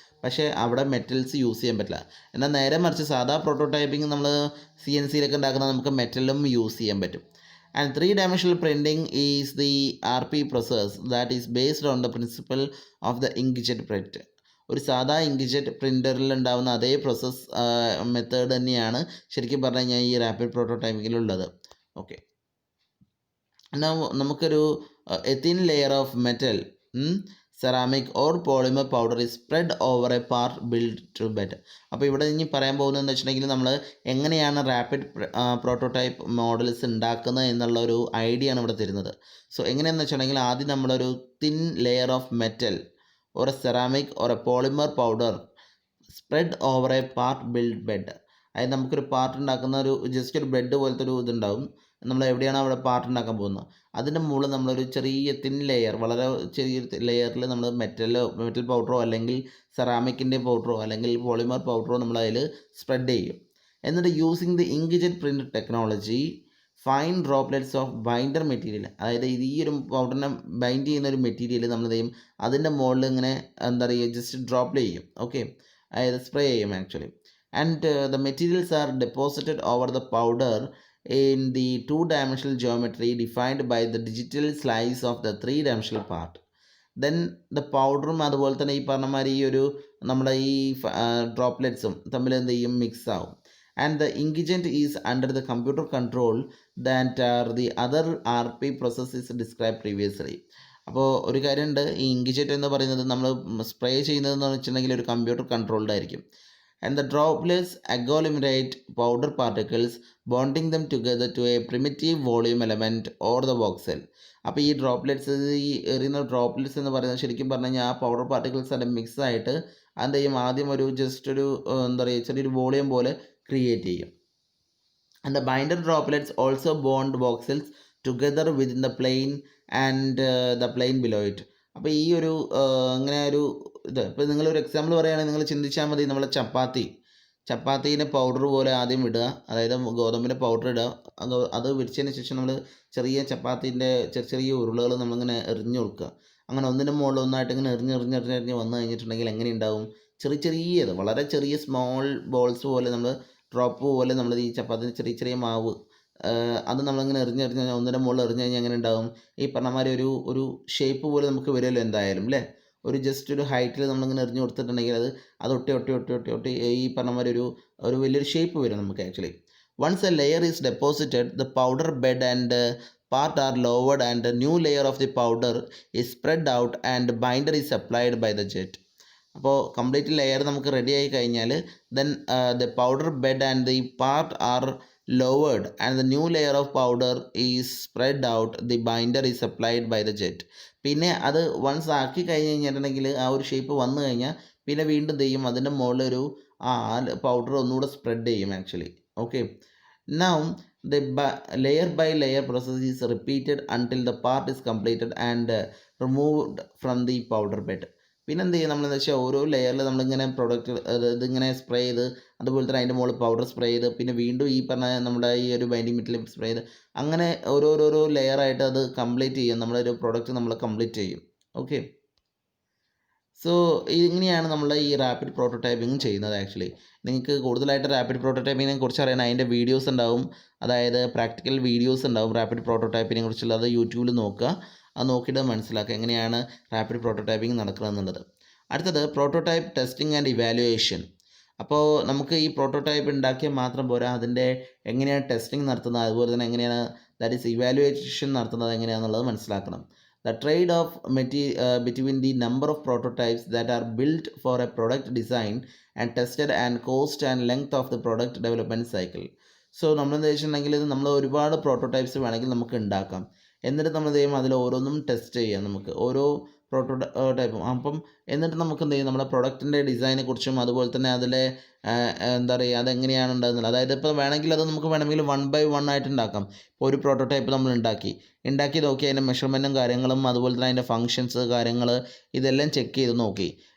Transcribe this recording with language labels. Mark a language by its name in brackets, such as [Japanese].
[Malayalam] പക്ഷേ അവിടെ metals use ചെയ്യാൻ പറ്റില്ല. എന്നാൽ നേരെ മറിച്ച് സാധാ പ്രോട്ടോടൈപ്പിംഗ് നമ്മൾ CNC-യിലൊക്കെ ഉണ്ടാക്കുന്നത് നമുക്ക് മെറ്റലും യൂസ് ചെയ്യാൻ പറ്റും. [English] And 3 dimensional printing is the RP process that is based on the principle of the inkjet print. [Malayalam] ഒരു സാധാ ഇങ്ക്ജെറ്റ് പ്രിൻ്ററിൽ ഉണ്ടാകുന്ന അതേ പ്രോസസ്സ് മെത്തേഡ് തന്നെയാണ് ശരിക്കും പറഞ്ഞു കഴിഞ്ഞാൽ ഈ റാപ്പിഡ് പ്രോട്ടോടൈപ്പിങ്ങിലുള്ളത്. [English] Okay, നമുക്കൊരു a thin layer of metal, ceramic or polymer powder is spread over a part built to bed. [Malayalam] അപ്പോൾ ഇവിടെ ഇനി പറയാൻ പോകുന്നതെന്ന് വെച്ചിട്ടുണ്ടെങ്കിൽ നമ്മൾ എങ്ങനെയാണ് റാപ്പിഡ് പ്രോട്ടോടൈപ്പ് മോഡൽസ് ഉണ്ടാക്കുന്നത് എന്നുള്ള ഒരു ഐഡിയ ആണ് ഇവിടെ തരുന്നത്. സോ എങ്ങനെയാണെന്ന് വെച്ചിട്ടുണ്ടെങ്കിൽ ആദ്യം നമ്മളൊരു [English] Thin layer of metal or a ceramic or a polymer powder spread over a part build bed. [Malayalam] അതായത് നമുക്കൊരു പാർട്ട് ഉണ്ടാക്കുന്ന ഒരു ജസ്റ്റ് ഒരു ബെഡ് പോലത്തെ ഒരു ഇതുണ്ടാവും. നമ്മൾ എവിടെയാണ് അവിടെ പാർട്ട് ഉണ്ടാക്കാൻ പോകുന്നത് അതിൻ്റെ മുകളിൽ നമ്മളൊരു ചെറിയ തിൻ ലെയർ, വളരെ ചെറിയ ലെയറിൽ നമ്മൾ മെറ്റൽ പൗഡറോ അല്ലെങ്കിൽ സെറാമിക്കിൻ്റെ പൗഡറോ അല്ലെങ്കിൽ പോളിമർ പൗഡറോ നമ്മൾ അതിൽ സ്പ്രെഡ് ചെയ്യും. എന്നിട്ട് [English] using the inkjet print technology fine droplets of binder material, [Malayalam] അതായത് ഈ ഒരു പൗഡറിനെ ബൈൻഡ് ചെയ്യുന്ന ഒരു മെറ്റീരിയൽ നമ്മൾ ചെയ്യും അതിൻ്റെ മുകളിൽ ഇങ്ങനെ എന്താ പറയുക ജസ്റ്റ് ഡ്രോപ്പ്ല് ചെയ്യും. ഓക്കെ, അതായത് സ്പ്രേ ചെയ്യും actually. [English] And the materials are deposited over the powder in the 2-dimensional geometry defined by the digital slice of the 3-dimensional part. Then the powder [Malayalam] അതുപോലെ തന്നെ ഈ പറഞ്ഞ മാതിരി ഈ ഒരു നമ്മുടെ ഈ ഡ്രോപ്ലെറ്റ്സും തമ്മിൽ എന്ത് ചെയ്യും മിക്സ് ആവും. [English] And the ingredient is under the computer control that are the other RP process is described previously. [Malayalam] അപ്പോൾ ഒരു കാര്യമുണ്ട്, ഈ ഇൻഗ്രീഡിയൻറ്റ് എന്ന് പറയുന്നത് നമ്മൾ സ്പ്രേ ചെയ്യുന്നതെന്ന് വെച്ചിട്ടുണ്ടെങ്കിൽ ഒരു കമ്പ്യൂട്ടർ കൺട്രോൾഡ് ആയിരിക്കും. [English] And the droplets agglomerate powder particles, bonding them together to a primitive volume element or the voxel. [Malayalam] അപ്പോൾ ഈ ഡ്രോപ്ലെറ്റ്സ്, ഈ എറിയുന്ന ഡ്രോപ്ലെറ്റ്സ് എന്ന് പറയുന്നത് ശരിക്കും പറഞ്ഞു കഴിഞ്ഞാൽ ആ പൗഡർ പാർട്ടിക്കിൾസ് അതിൻ്റെ മിക്സ് ആയിട്ട് എന്ത് ചെയ്യും, ആദ്യം ഒരു ജസ്റ്റ് ഒരു എന്താ പറയുക ചെറിയൊരു വോളിയം പോലെ ക്രിയേറ്റ് ചെയ്യും. [English] And the binder droplets also bond voxels together within the plane and the plane below it. [Malayalam] അപ്പോൾ ഈ ഒരു അങ്ങനെ ഒരു ഇത് ഇപ്പോൾ നിങ്ങളൊരു എക്സാമ്പിൾ പറയുകയാണെങ്കിൽ നിങ്ങൾ ചിന്തിച്ചാൽ മതി, നമ്മളെ ചപ്പാത്തീനെ പൗഡർ പോലെ ആദ്യം ഇടുക, അതായത് ഗോതമ്പിൻ്റെ പൗഡർ ഇടുക, അത് വിരിച്ചതിന് ശേഷം നമ്മൾ ചെറിയ ചപ്പാത്തീൻ്റെ ചെറിയ ഉരുളകൾ നമ്മളിങ്ങനെ എറിഞ്ഞു കൊടുക്കുക. അങ്ങനെ ഒന്നിൻ്റെ മുകളിൽ ഒന്നായിട്ട് ഇങ്ങനെ എറിഞ്ഞ് വന്നു കഴിഞ്ഞിട്ടുണ്ടെങ്കിൽ എങ്ങനെ ഉണ്ടാവും, ചെറിയത് വളരെ ചെറിയ സ്മോൾ ബോൾസ് പോലെ നമ്മൾ ഡ്രോപ്പ് പോലെ നമ്മൾ ഈ ചപ്പാത്തിന് ചെറിയ മാവ് അത് നമ്മളിങ്ങനെ എറിഞ്ഞ് ഒന്നിൻ്റെ മുകളിൽ എറിഞ്ഞ് കഴിഞ്ഞാൽ എങ്ങനെ ഉണ്ടാവും, ഈ പറഞ്ഞ മാതിരി ഒരു ഷേപ്പ് പോലെ നമുക്ക് വരുമല്ലോ എന്തായാലും അല്ലേ. ഒരു ജസ്റ്റ് ഒരു ഹൈറ്റിൽ നമ്മളിങ്ങനെ എറിഞ്ഞ് കൊടുത്തിട്ടുണ്ടെങ്കിൽ അത് ഒട്ടി ഈ പറഞ്ഞ മാതിരി ഒരു വലിയൊരു ഷേപ്പ് വരും നമുക്ക് actually. [English] Once a layer is deposited the powder bed and part are lowered and a new layer of the powder is spread out and binder is applied by the jet. [Malayalam] അപ്പോൾ complete layer നമുക്ക് ready ആയി കഴിഞ്ഞാൽ [English] Then the powder bed and the part are lowered and the new layer of powder is spread out, the binder is applied by the jet. [Malayalam] പിന്നെ അത് once ആക്കി കഴിഞ്ഞ് കഴിഞ്ഞിട്ടുണ്ടെങ്കിൽ ആ ഒരു ഷേപ്പ് വന്നു കഴിഞ്ഞാൽ പിന്നെ വീണ്ടും ചെയ്യും അതിൻ്റെ മുകളിൽ ഒരു പൗഡർ ഒന്നുകൂടെ സ്പ്രെഡ് ചെയ്യും actually. [English] Okay, now the layer by layer process is repeated until the part is completed and removed from the powder bed. [Malayalam] പിന്നെ എന്ത് ചെയ്യും നമ്മളെന്ന് വെച്ചാൽ ഓരോ ലെയറിൽ നമ്മളിങ്ങനെ പ്രൊഡക്റ്റ് ഇതിങ്ങനെ സ്പ്രേ ചെയ്ത് അതുപോലെ തന്നെ അതിൻ്റെ മുകളിൽ പൗഡർ സ്പ്രേ ചെയ്ത് പിന്നെ വീണ്ടും ഈ പറഞ്ഞ നമ്മുടെ ഈ ഒരു ബൈൻഡിങ് മെറ്റീരിയൽ സ്പ്രേ ചെയ്ത് അങ്ങനെ ഓരോരോ ലെയറായിട്ട് അത് കംപ്ലീറ്റ് ചെയ്യും, നമ്മളൊരു പ്രൊഡക്റ്റ് നമ്മൾ കംപ്ലീറ്റ് ചെയ്യും. ഓക്കെ, സോ ഇങ്ങനെയാണ് നമ്മൾ ഈ റാപ്പിഡ് പ്രോട്ടോടൈപ്പിംഗ് ചെയ്യുന്നത്. ആക്ച്വലി നിങ്ങൾക്ക് കൂടുതലായിട്ട് റാപ്പിഡ് പ്രോട്ടോടൈപ്പിങ്ങിനെ കുറിച്ച് അറിയാൻ അതിൻ്റെ വീഡിയോസ് ഉണ്ടാവും, അതായത് പ്രാക്ടിക്കൽ വീഡിയോസ് ഉണ്ടാവും റാപ്പിഡ് പ്രോട്ടോടൈപ്പിനെ കുറിച്ചുള്ള. അത് യൂട്യൂബിൽ നോക്കുക, അത് നോക്കിയിട്ട് മനസ്സിലാക്കുക എങ്ങനെയാണ് റാപ്പിഡ് പ്രോട്ടോടൈപ്പിംഗ് നടക്കുന്നത് എന്നുള്ളത്. അടുത്തത് പ്രോട്ടോടൈപ്പ് ടെസ്റ്റിംഗ് ആൻഡ് ഇവാലുവേഷൻ. അപ്പോൾ നമുക്ക് ഈ പ്രോട്ടോടൈപ്പ് ഉണ്ടാക്കിയാൽ മാത്രം പോരാ, അതിൻ്റെ എങ്ങനെയാണ് ടെസ്റ്റിംഗ് നടത്തുന്നത്, അതുപോലെ തന്നെ എങ്ങനെയാണ് ദാറ്റ് ഈസ് ഇവാലുവേഷൻ നടത്തുന്നത് എങ്ങനെയാണെന്നുള്ളത് മനസ്സിലാക്കണം. [English] The trade-off between the number of prototypes that are built for a product design and tested and cost and length of the product development cycle. [Malayalam] So നമ്മളെന്താ വെച്ചിട്ടുണ്ടെങ്കിൽ ഇത് നമ്മൾ ഒരുപാട് പ്രോട്ടോടൈപ്സ് വേണമെങ്കിൽ നമുക്ക് ഉണ്ടാക്കാം. എന്നിട്ട് നമ്മൾ എന്ത് ചെയ്യും, അതിൽ ഓരോന്നും ടെസ്റ്റ് ചെയ്യാം, നമുക്ക് ഓരോ പ്രോട്ടോടൈപ്പും. അപ്പം എന്നിട്ട് നമുക്ക് എന്ത് ചെയ്യും, നമ്മുടെ പ്രൊഡക്റ്റിൻ്റെ ഡിസൈനെ കുറിച്ചും അതുപോലെ തന്നെ അതിലെ എന്താ പറയുക അതെങ്ങനെയാണ് ഉണ്ടാകുന്നത്. അതായത് ഇപ്പോൾ വേണമെങ്കിൽ അത് നമുക്ക് വേണമെങ്കിൽ 1 by 1 ആയിട്ട് ഉണ്ടാക്കാം. ഇപ്പോൾ ഒരു പ്രോട്ടോടൈപ്പ് നമ്മൾ ഉണ്ടാക്കി നോക്കി അതിൻ്റെ മെഷർമെൻറ്റും കാര്യങ്ങളും അതുപോലെ തന്നെ അതിൻ്റെ ഫങ്ഷൻസ് കാര്യങ്ങൾ ഇതെല്ലാം ചെക്ക് ചെയ്ത് നോക്കി.